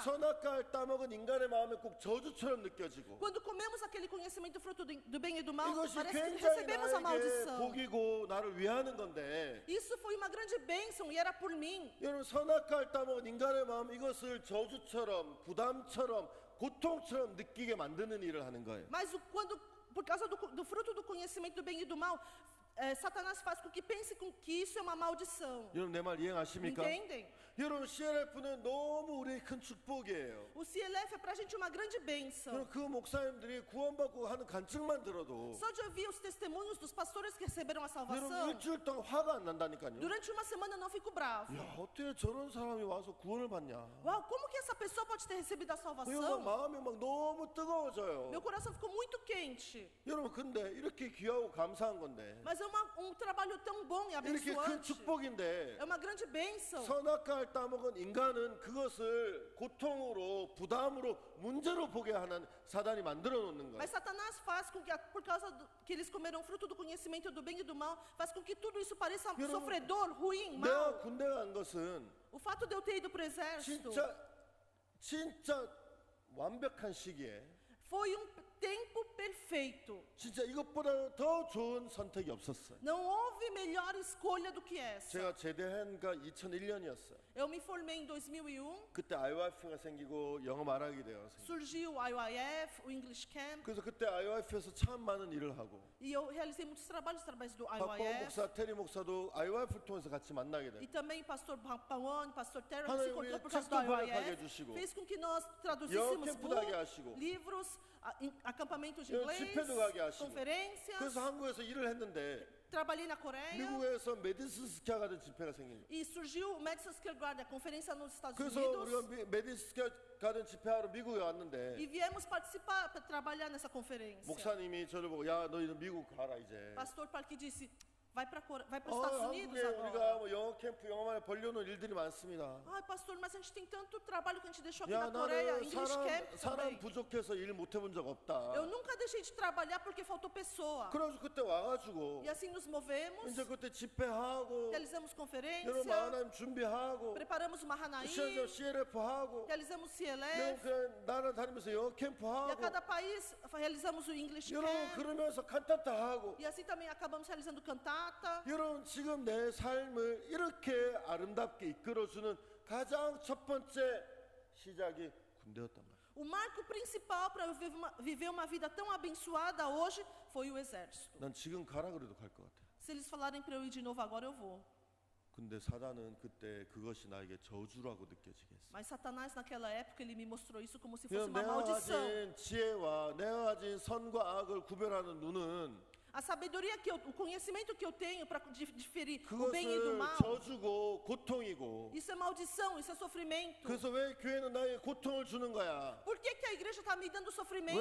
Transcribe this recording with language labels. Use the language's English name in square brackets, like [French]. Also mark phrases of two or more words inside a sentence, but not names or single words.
[Korean] 선악과를 따먹은 인간의 마음이 꼭 저주처럼 느껴지고 [Portuguese] quando comemos aquele conhecimento fruto do bem e do mal, [Korean] 이것이 [Portuguese] parece que [Korean] 굉장히 [Portuguese] recebemos a [Korean] 나에게 [Portuguese] maldição. [Korean] 복이고 나를 위하는 건데 [Portuguese] Isso foi uma grande bênção e era por mim. [Korean] 여러분 선악과를 따먹은 인간의 마음 이것을 저주처럼 부담처럼 고통처럼 느끼게 만드는 일을 하는 거예요. [Portuguese] Mas por causa do fruto do conhecimento do bem e do mal, Satanás faz com que pense que isso é uma maldição. [Korean] 여러분 내 말 이해하십니까? [Portuguese] Entendem? [Korean] 여러분 CLF는 너무 우리의 큰 축복이에요. [Portuguese] O CLF é pra gente uma grande bênção. [Korean] 여러분 그 목사님들이 구원받고 하는 간증만 들어도 [Portuguese] Só de ouvir os testemunhos dos pastores que receberam a [Korean] 여러분 [Portuguese] salvação, [Korean] 일주일 동안 화가 안 난다니까요. [Portuguese] durante uma semana eu não fico bravo. [Korean] 야 어떻게 저런 사람이 와서 구원을 받냐. [Portuguese] Uau, como que essa pessoa pode ter recebido a [Korean] 여러분 [Portuguese] salvação? [Korean] 마음이 막 너무 뜨거워져요. [Portuguese] Meu coração ficou muito quente. [Korean] 여러분 근데 이렇게 귀하고 감사한 건데 [Portuguese] Mas é um trabalho tão bom e [Korean] 이렇게 큰 [Portuguese] abençoante. [Korean] 축복인데 [Portuguese] É uma grande bênção. [Korean] 선악과를 따먹은 인간은 그것을 고통으로 부담으로 문제로 보게 하는 사단이 만들어 놓는 거예요. [Portuguese] Mas Satanás faz com que, por causa que eles comeram fruto do conhecimento do bem e do mal, faz com que tudo isso pareça [Korean] 여러분, [Portuguese] sofredor, ruim, [Korean] 내가 [Portuguese] mal. [Korean] 군대 간 것은 [Portuguese] O fato de eu ter ido para o exército [Korean] 진짜 완벽한 시기에 [Portuguese] foi tempo perfeito. [Korean] 진짜 이것보다 더 좋은 선택이 없었어요. [Portuguese] Não houve melhor escolha do que essa. [Korean] 제가 제대한가 2001년이었어요. [Portuguese] Eu me formei em 2001, [Korean] 그때 IYF가 생기고 영어 말하기 대회가 생기고 [Portuguese] surgiu o IYF, o English Camp, [Korean] 그래서 그때 IYF에서 참 많은 일을 하고 [Portuguese] e eu realizei muitos trabalhos através do [Korean] 박범 [Portuguese] IYF. [Korean] 목사, 테리 목사도 IYF를 통해서 같이 만나게 [Portuguese] E [Korean] 돼요. [Portuguese] também pastor Pawan, pastor Terry, [Korean] 하나님 [Portuguese] se encontrou [Korean] 우리 [Portuguese] por causa do [Korean] 책도 번역하게 [Portuguese] IYF, [Korean] 해주시고 [Portuguese] fez com que nós traduzíssemos [Korean] 영어 캠프도 하게 하시고 [Portuguese] livros, acampamentos de [Korean] 여 [Portuguese] inglês, [Korean] 집회도 가게 하시고 [Portuguese] conferências. [Korean] 그래서 한국에서 일을 했는데 [Portuguese] Trabalhei na Coreia [Korean] 미국에서 메디슨 스퀘어 가든 집회가 생긴 거예요. [Portuguese] e surgiu o Madison Square Garden, a conferência nos Estados [Korean] 그래서 [Portuguese] Unidos. [Korean] 우리가 메디슨 스퀘어 가든 집회하러 미국에 [Portuguese] E [Korean] 왔는데 [Portuguese] viemos participar, para trabalhar nessa conferência. [Korean] 목사님이 저를 보고 야 너희는 미국 가라 이제. [Portuguese] Pastor Parque disse, vai para os Estados Unidos [Korean] 한국에 우리가 [Portuguese] agora. [Korean] 뭐 영어 캠프 영어만에 벌려놓은 일들이 많습니다. [Portuguese] Ai, pastor, mas a gente tem tanto trabalho que a gente deixou aqui [Korean] 야 [Portuguese] na Coreia, [Korean] 나는 [Portuguese] English Camp [Korean] 사람 [Portuguese] também. [Korean] 부족해서 일 못 해본 적 없다. [Portuguese] Eu nunca deixei de trabalhar porque faltou pessoa. [Korean] 그래서 그때 와가지고 [Portuguese] E assim nos movemos, [Korean] 이제 그때 집회하고 [Portuguese] realizamos [Korean] 여러분 [Portuguese] conferência, [Korean] 하나님 준비하고 [Portuguese] preparamos uma Hanaí, [Korean] CLF 하고 [Portuguese] realizamos [Korean] 여러분 [Portuguese] CLF, [Korean] 그냥 나라 다니면서 영어 캠프 [Portuguese] e a [Korean] 하고 [Portuguese] cada país realizamos o English [Korean] 여러분 [Portuguese] Camp, [Korean] 그러면서 칸타타 하고 [Portuguese] e assim também acabamos realizando cantata. [Korean] 여러분 지금 내 삶을 이렇게 아름답게 이끌어주는 가장 첫 번째 시작이 군대였단 말이에요. [Portuguese] O marco principal para eu viver uma vida tão abençoada hoje foi o exército. [Korean] 난 지금 가라 그래도 갈 것 같아요. [Portuguese] Se eles falarem para eu ir de novo agora, eu vou. [Korean] 근데 사단은 그때 그것이 나에게 저주라고 느껴지게 했어요. [Portuguese] Mas Satanás naquela época ele me mostrou isso como se fosse [Korean] 여러분 [Portuguese] uma [Korean] 내가 [Portuguese] maldição. [Korean] 가진 지혜와 내가 가진 선과 악을 구별하는 눈은 [Portuguese] A sabedoria o conhecimento que eu tenho para diferir o bem e do [Korean] 그것을 [Portuguese] mal, [Korean] 저주고 고통이고. [Portuguese] isso é maldição, isso é sofrimento. [Korean] 그래서 왜 교회는 나에게 고통을 주는 거야? [Portuguese] Por que a igreja está me dando sofrimento?